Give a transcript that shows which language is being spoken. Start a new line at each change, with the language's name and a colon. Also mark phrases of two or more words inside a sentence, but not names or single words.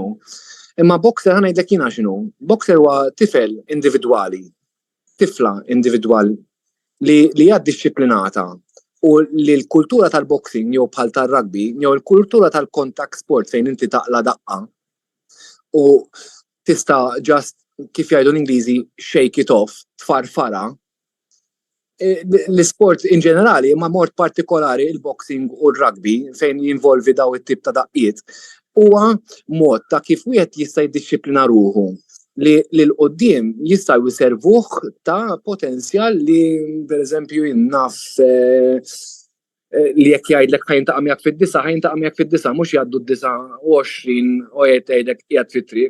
Maltese: Imma boxer ħa ngħidlek jiena x'inhu. Boxer huwa tifel individwali, tifla individwali li hija dixxiplinata. U li l-kultura tal-boxing jew bħal tal-rugby jew l-kultura tal-
English: contact sport
Maltese: fejn inti taqla daqqa u tista' just kif jgħidu l-Ingliżi
English: shake it off,
Maltese: tfarfara. L-sport in ġenerali imma mort partikolari il-boxing u l-rugby fejn jinvolvi daw it-tip ta' daqqiet huwa mod ta' kif wieħed jista' jiddixxiplina ruħu li l-qoddim jista' jservuh ta' potenzjal li pereżempju jinnaf li jekk jgħidlek ħajntaqa' miegħek fid-disa, ħajntaqa' miegħek fid-disa mhux jgħaddu d-disa 20 u jgħidlek qiegħed fit-triq.